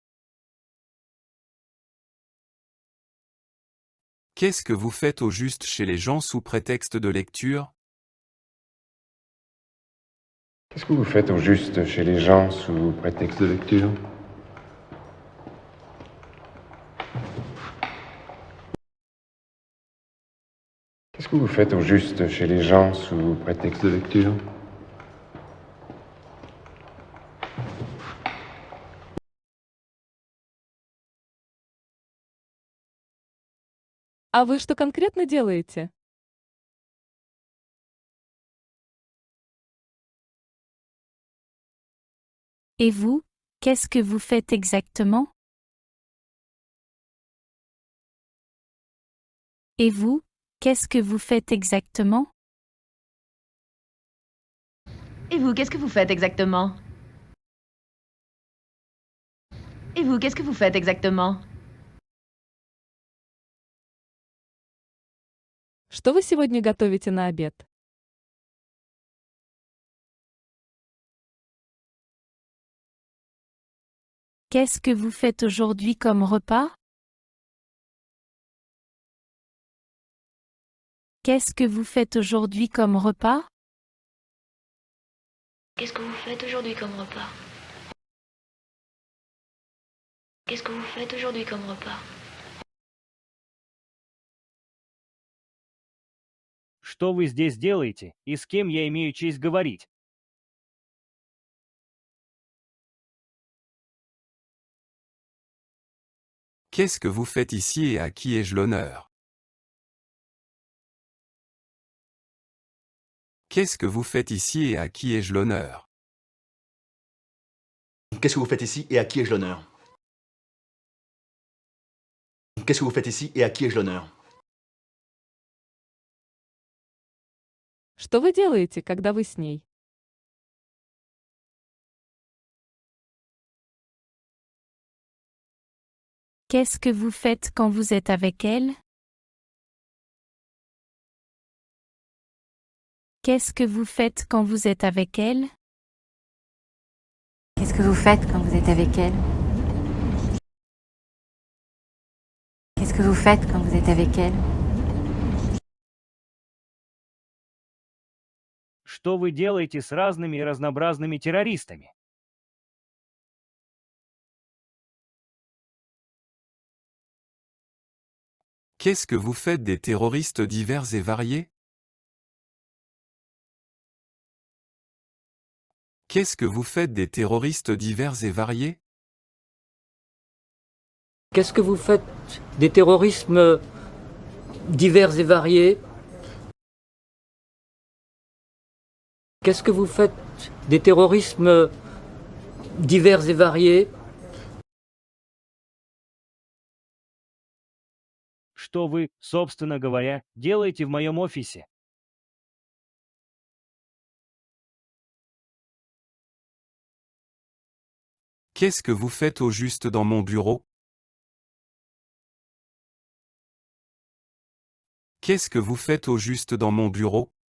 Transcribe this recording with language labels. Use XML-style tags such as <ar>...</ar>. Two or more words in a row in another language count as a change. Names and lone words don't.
<fr>Qu'est-ce que vous faites au juste chez les gens sous prétexte de lecture? Qu'est-ce que vous faites au juste chez les gens sous prétexte de lecture? Qu'est-ce que vous faites au juste chez les gens sous prétexte de lecture?</fr> <ru>А вы что конкретно делаете?</ru> <fr>Et vous, qu'est-ce que vous faites exactement? Et vous, qu'est-ce que vous faites exactement? Et vous, qu'est-ce que vous faites exactement? Et vous, qu'est-ce que vous faites exactement?</fr> <ru>Что вы сегодня готовите на обед?</ru> <fr>Qu'est-ce que vous faites aujourd'hui comme repas? Qu'est-ce que vous faites aujourd'hui comme repas? Qu'est-ce que vous faites aujourd'hui comme repas? Qu'est-ce que vous faites aujourd'hui comme repas?</fr> <ru>Что вы здесь делаете и с кем я имею честь говорить?</ru> <fr>Qu'est-ce que vous faites ici et à qui ai-je l'honneur? Qu'est-ce que vous faites ici et à qui ai-je l'honneur? Qu'est-ce que vous faites ici et à qui ai-je l'honneur? Qu'est-ce que vous faites ici et à qui ai-je l'honneur?</fr> <ru>Что вы делаете, когда вы с ней?</ru> <fr>Qu'est-ce que vous faites quand vous êtes avec elle? Qu'est-ce que vous faites quand vous êtes avec elle? Qu'est-ce que vous faites quand vous êtes avec elle? Qu'est-ce que vous faites quand vous êtes avec elle?</fr> <ru>Что вы делаете с разными и разнообразными террористами?</ru> <fr>Qu'est-ce que vous faites des terroristes divers et variés? Qu'est-ce que vous faites des terroristes divers et variés? Qu'est-ce que vous faites des terrorismes divers et variés? Qu'est-ce que vous faites des terrorismes divers et variés?</fr> <ru>Что вы, собственно говоря, делаете в моем офисе?</ru> <fr>Qu'est-ce que vous faites au juste dans mon bureau? Qu'est-ce que vous faites au juste dans mon bureau?</fr>